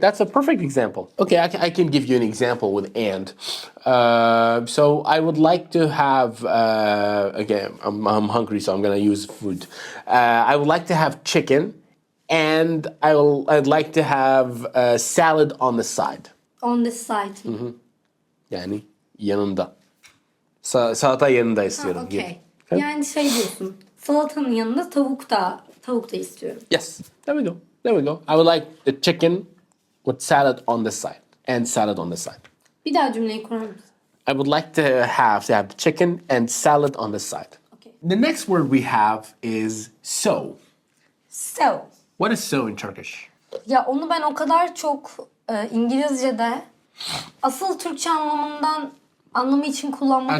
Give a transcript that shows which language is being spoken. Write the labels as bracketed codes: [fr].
[en] That's a perfect example. Okay, I can give you an example with and. So I would like to have, again, I'm hungry, so I'm going to use food. I would like to have chicken, and I'd like to have salad on the side. On the side. [tr] Yani yanında. Salata yanında istiyorum. Okay. Yani şey diyorsun. Salatanın yanında tavuk da istiyorum. [en] Yes. There we go. There we go. I would like the chicken with salad on the side and salad on the side. [tr] Bir daha cümleyi kurar mısın? [en] I would like to have the chicken and salad on the side. Okay. The next word we have is so. So. What is so in Turkish? [tr] Ya onu ben o kadar çok İngilizce'de asıl Türkçe anlamı için kullanmadım.